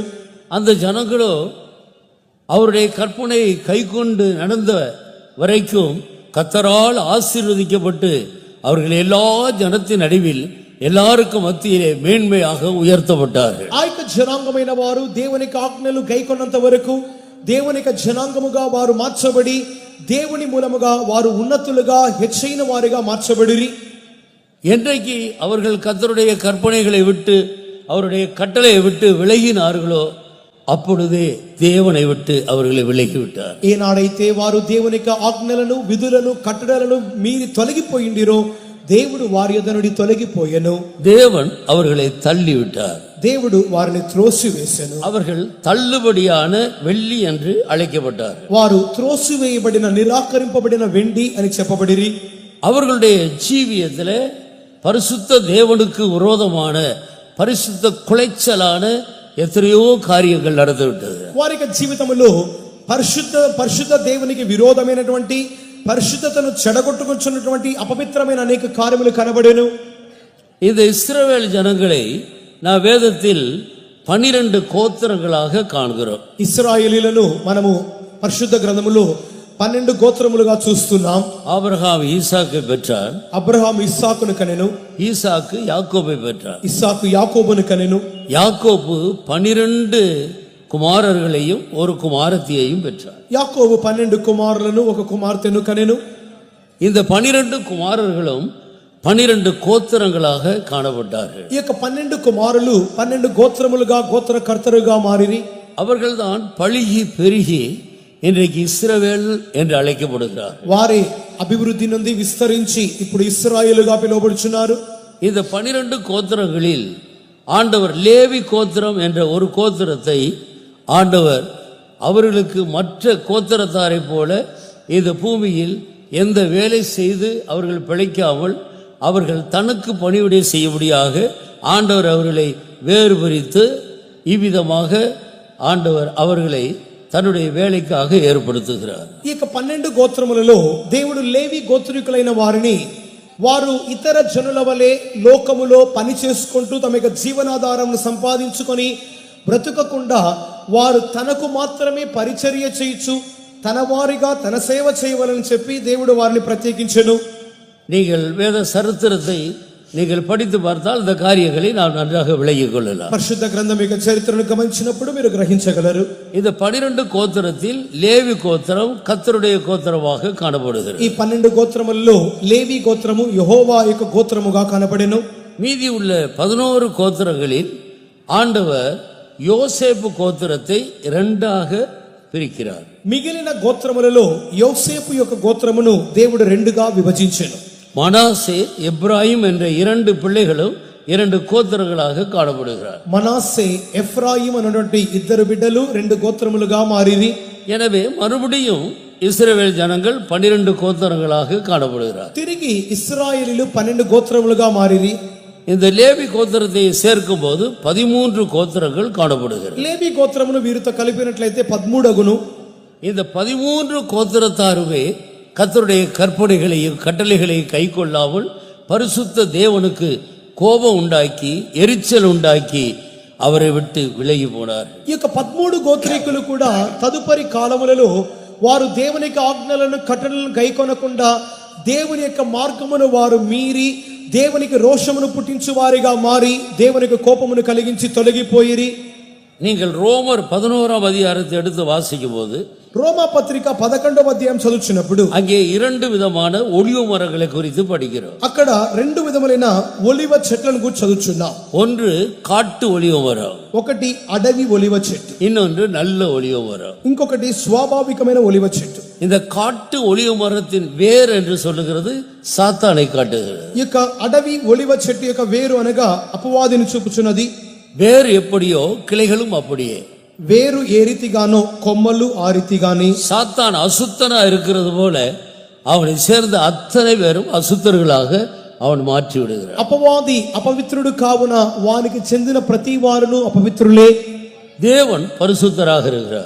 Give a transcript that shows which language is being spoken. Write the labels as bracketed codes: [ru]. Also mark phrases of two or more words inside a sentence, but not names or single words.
[ta] அந்த ஜனங்களோ அவருடைய கற்பனையை கைக்கொண்டு நடந்த வரைக்கும் கர்த்தரால் ஆசீர்வதிக்கப்பட்டு அவர்கள் எல்லா ஜனத்தின் நடுவில் எல்லாருக்கும் மத்தியிலே மேன்மையாக உயர்த்தப்பட்டார்கள். [te] ఆ యొక్క జనాంగమైన వారు దేవునికి ఆజ్ఞలు గైకొన్నంత వరకు దేవునికి జనాంగముగా వారు మార్చబడి దేవుని మూలముగా వారు ఉన్నతులుగా హెచ్చైన వారిగా మార్చబడిరి. [ta] என்றைக்கு அவர்கள் கர்த்தருடைய கற்பனைகளை விட்டு அவருடைய கட்டளையை விட்டு விலகினார்களோ அப்பொழுதே தேவனை விட்டு அவர்களை விலகிவிட்டார். [te] ఏనాడైతే వారు దేవునికి ఆజ్ఞలను విధులను కట్టడలను మీరి తొలగిపోయిండిరో దేవుడు వారి యొద్ద నుండి తొలగిపోయెను. [ta] தேவன் அவர்களை தள்ளிவிட்டார். [te] దేవుడు వారిని త్రోసివేసెను. [ta] அவர்கள் தள்ளுபடியான வெள்ளி என்று அழைக்கப்பட்டார். [te] వారు త్రోసివేయబడిన నిరాకరింపబడిన వెండి అని చెప్పబడిరి. [ta] அவர்களுடைய ஜீவியத்திலே பரிசுத்த தேவனுக்கு விரோதமான பரிசுத்த குலைச்சலான எத்தனையோ காரியங்கள் நடந்துவிட்டது. [te] వారి యొక్క జీవితంలో పరిశుద్ధ దేవునికి విరోధమైనటువంటి పరిశుద్ధతను చెడగొట్టుకొచ్చున్నటువంటి అపవిత్రమైన అనేక కార్యములు కనబడెను. [ta] இந்த இஸ்ரவேல் ஜனங்களை நான் வேதத்தில் 12 கோத்திரங்களாக காண்கிறோம். [te] ఇశ్రాయేలీయులను మనము పరిశుద్ధ గ్రంథములో 12 గోత్రములుగా చూస్తున్నాం. [ta] ஆபிரகாம் ஈசாக்கை பெற்றார், [te] అబ్రహాము ఇస్సాకును కనెను, [ta] ஈசாக்கு யாக்கோபை பெற்றார், [te] ఇస్సాకు యాకోబును కనెను, [ta] யாக்கோபு 12 குமாரர்களையும் ஒரு குமாரத்தியையும் பெற்றார். [te] యాకోబు 12 కుమారులను ఒక కుమార్తెను కనెను. [ta] இந்த 12 குமாரர்களும் 12 கோத்திரங்களாக காணப்பட்டார்கள். [te] ఈ యొక్క 12 కుమారులు 12 గోత్రములుగా గోత్రకర్తలుగా మారిరి. [ta] அவர்கள்தான் பழுகி பெருகி இன்றைக்கு இஸ்ரவேல் என்று அழைக்கப்படுகிறார். [te] వారే అభివృద్ధి నుండి విస్తరించి ఇప్పుడు ఇశ్రాయేలుగా పిలువబడుచున్నారు. [ta] இந்த 12 கோத்திரங்களில் ஆண்டவர் லேவி கோத்திரம் என்ற ஒரு கோத்திரத்தை ஆண்டவர் அவர்களுக்கு மற்ற கோத்திரத்தாரை போல இந்த பூமியில் எந்த வேலை செய்து அவர்கள் பிழைக்காமல் அவர்கள் தனக்கு பணிவிடை செய்யும்படியாக ஆண்டவர் அவர்களை வேறுபரித்து இவ்விதமாக ஆண்டவர் அவர்களை தன்னுடைய வேளைக்காக ஏற்படுதுன்னாரு. [te] ఈ యొక్క 12 గోత్రములలో దేవుడు లేవి గోత్రికులైన వారిని వారు ఇతర జనుల వలె లోకములో పని చేసుకుంటూ తమ యొక్క జీవనాధారం సంపాదించుకొని బ్రతుకకుండా వారు తనకు మాత్రమే పరిచర్య చేయొచ్చు, తన వారిగా తన సేవ చేయవలని చెప్పి దేవుడు వారిని ప్రత్యేకించెను. [ta] நீங்கள் வேத சரித்திரத்தை நீங்கள் படித்து பார்த்தால் இந்த காரியங்களை நாம் நன்றாக விளங்கிக் கொள்ளலாம். [te] పరిశుద్ధ గ్రంథం యొక్క చరిత్రను గమనించినప్పుడు మీరు గ్రహించగలరు. [ta] இந்த 12 கோத்திரத்தில் லேவி கோத்திரம் கர்த்தருடைய கோத்திரமாக காணப்படுகிறது. [te] ఈ 12 గోత్రములలో లేవి గోత్రము యెహోవా యొక్క గోత్రముగా కనబడెను. [ta] மீதி உள்ள 11 கோத்திரங்களில் ஆண்டவர் யோசேப்பு கோத்திரத்தை இரண்டாக பிரிக்கிறார். [te] మిగిలిన గోత్రములలో యోసేపు యొక్క గోత్రమును దేవుడు రెండుగా విభజించెను. [ta] மனாசே எப்ராயிம் என்ற 2 பிள்ளைகளும் 2 கோத்திரங்களாக காணப்படுகிறார். [te] మనాసే ఎఫ్రాయిం అనేటువంటి ఇద్దరు బిడ్డలు 2 గోత్రములుగా మారిరి. [ta] எனவே மறுபடியும் இஸ்ரவேல் ஜனங்கள் 12 கோத்திரங்களாக காணப்படுகிறார். [te] తిరిగి ఇశ్రాయేలీలు 12 గోత్రములుగా మారిరి. [ta] இந்த லேவி கோத்திரத்தை சேர்க்கும் போது 13 கோத்திரங்கள் காணப்படுகிறது. [te] లేవి గోత్రమును వీరితో కలిపినట్లయితే 13 అగును. [ta] இந்த 13 கோத்திரத்தாருமே கர்த்தருடைய கற்பனைகளையும் கட்டளைகளையும் கைக்கொள்ளாமல் பரிசுத்த தேவனுக்கு கோபம் உண்டாக்கி எரிச்சல் உண்டாக்கி அவரை விட்டு விலகி போனார். [te] ఈ యొక్క 13 గోత్రీకులు కూడా తదుపరి కాలములలో వారు దేవునికి ఆజ్ఞలను కట్టడలను గైకొనకుండా దేవుని యొక్క మార్గమును వారు మీరి దేవునికి రోషమును పుట్టించు వారిగా మారి దేవునికి కోపమును కలిగించి తొలగిపోయిరి. [ta] நீங்கள் ரோமர் 11ஆம் அதிகாரத்தை எடுத்து வாசிக்கும் போது [te] రోమా పత్రిక 11వ అధ్యాయం చదువుచున్నప్పుడు [ta] அங்கே 2 விதமான ஒலிவ மரங்களை குறித்து படிக்கிறோம். [te] అక్కడ 2 విధములైన ఒలివ చెట్లను గురించి చదువుచున్నాం. [ta] ஒன்று காட்டு ஒலிவ மரம், [te] ఒకటి అడవి ఒలివ చెట్టు, [ta] இன்னொன்று நல்ல ஒலிவ மரம். [te] ఇంకొకటి స్వాభావికమైన ఒలివ చెట్టు. [ta] இந்த காட்டு ஒலிவ மரத்தின் வேர் என்று சொல்லுகிறது சாத்தானை காட்டுகிறது. [te] ఈ యొక్క అడవి ఒలివ చెట్టు యొక్క వేరు అనగా అపవాదిని చూపుచున్నది. [ta] வேர் எப்படியோ கிளைகளும் அப்படியே. [te] వేరు ఏ రీతిగానో కొమ్మలు ఆ రీతిగాని. [ta] சாத்தான் அசுத்தனா இருக்கிறது போல அவனை சேர்ந்த அத்தனை பேரும் அசுத்தர்களாக அவன் மாற்றி விடுகிறான். [te] అపవాది అపవిత్రుడు కావున వానికి చెందిన ప్రతి వారును అపవిత్రులే. [ta] தேவன் பரிசுத்தராக இருக்கிறார்.